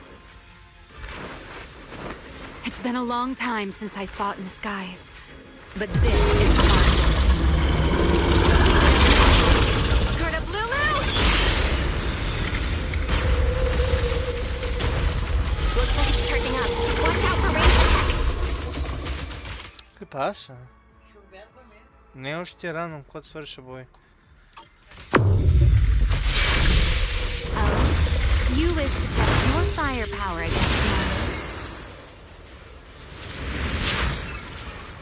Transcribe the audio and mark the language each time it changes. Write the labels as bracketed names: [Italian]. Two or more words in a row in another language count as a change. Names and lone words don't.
[English] It's been a long time since I fought in the skies, but this is hard. Guard up, Lulu! Looks like it's charging up. Watch out for range attacks. [Spanish] ¿Qué pasa? [Bulgarian] Не още рано, когато свърша бой. [English] You wish to test your firepower against mine.